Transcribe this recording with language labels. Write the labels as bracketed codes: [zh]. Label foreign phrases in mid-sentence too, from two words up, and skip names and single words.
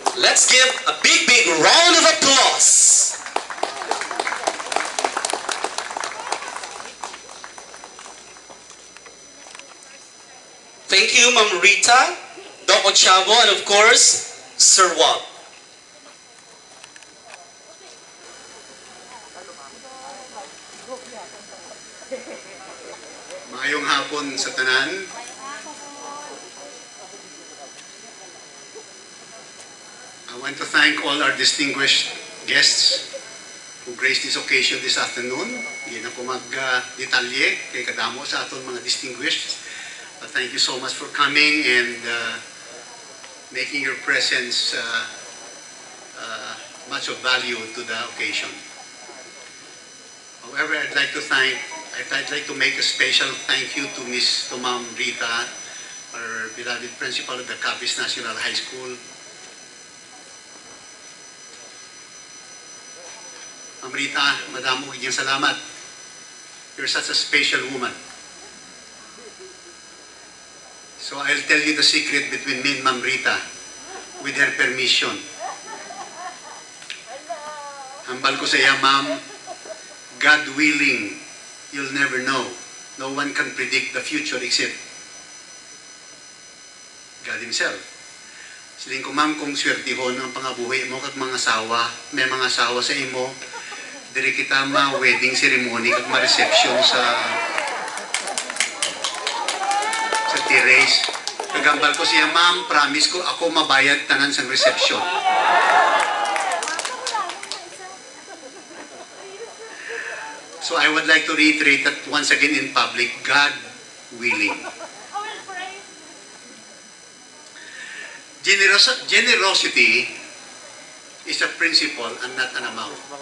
[en] Let's give a big, big round of applause. Thank you, Ma'am Rita, Doc Ochavo, and of course, Sir WAB. [hil] Maayong hapon sa tanan. [en] I want to thank all our distinguished guests who graced this occasion this afternoon. [hil] Hindi na ko mag-detalye kay kadamo sa aton mga distinguished. [en] But thank you so much for coming and making your presence much of value to the occasion. However, I'd like to make a special thank you to Ma'am Rita, our beloved principal of the Capiz National High School. [hil] Ma'am Rita, madamo kanyang salamat. [en] You're such a special woman. So I'll tell you the secret between me and Ma'am Rita, with her permission. [hil] Hambal ko sa iya, Ma'am, [en] God willing, you'll never know. No one can predict the future except God Himself. [hil] Siling ko, Ma'am, kung swertihon ang pangabuhi mo kag mga asawa, may mga asawa sa imo, diri kita ma- [en] wedding ceremony [hil] kag ma-reception sa terrace. Kagambal ko siya, Ma'am, promise ko ako mabayad tanan sang reception. [en] So I would like to reiterate that once again in public, God willing. Generosity is a principle and not an amount.